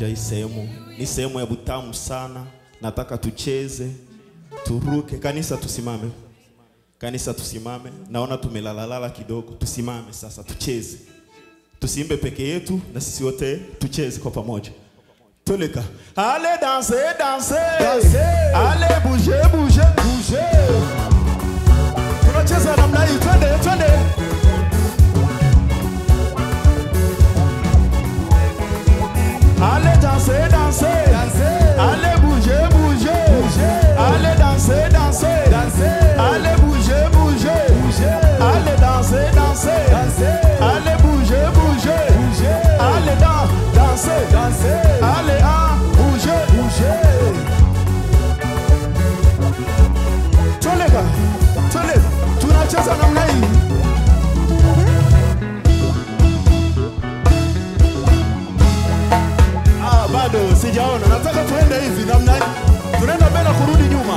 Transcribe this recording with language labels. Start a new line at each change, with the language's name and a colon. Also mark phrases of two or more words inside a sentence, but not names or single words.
Swahili: Hii sehemu ni sehemu ya butamu sana. Nataka tucheze, turuke. Kanisa tusimame. Kanisa tusimame. Naona tumelalalala kidogo. Tusimame sasa tucheze. Tusiimbe peke yetu na sisi wote tucheze kwa pamoja. Toleka.
French: Allez danser, danser. Danser. Allez bouger, bouger, bouger.
Swahili: Tunacheza namna hii. Twende, twende.
French: Allez danser, danser. Danser. Allez bouger, bouger. Bouger. Allez danser, danser. Danser. Allez bouger, bouger. Bouger. Allez danser, danser. Danser. Allez bouger, bouger. Bouger. Allez danser. Danser. Allez bouger, Bouger.
Swahili: Toleka. Toleka. Tunacheza namna hii. Bado sijaona. Nataka tuende hivi namna hii. Tunaenda mbele kurudi nyuma.